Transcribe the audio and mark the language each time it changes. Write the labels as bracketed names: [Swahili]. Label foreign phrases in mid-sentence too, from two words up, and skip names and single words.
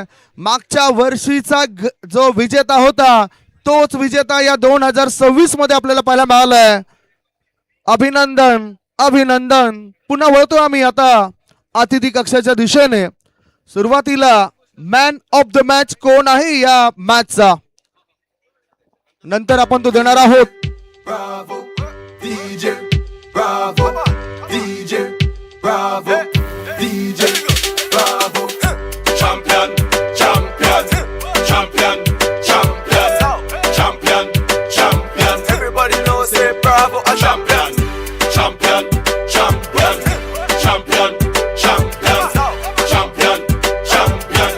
[Marathi] मागच्या वर्षीचा जो विजेता होता तोच विजेता या 2026 मध्ये आपल्याला पाहायला मिळालाय. अभिनंदन अभिनंदन. पुन्हा वळतो आम्ही आता अतिथी कक्षाच्या दिशेने. सुरुवातीला [English] man of the match [Marathi] कोण आहे या मॅचचा नंतर आपण तो देणार आहोत. [English] Bravo, DJ, bravo, DJ, bravo, DJ, bravo. Champion, champion, champion, champion, champion, champion. Everybody knows say bravo, a champion, champion, champion, champion, champion, champion, champion.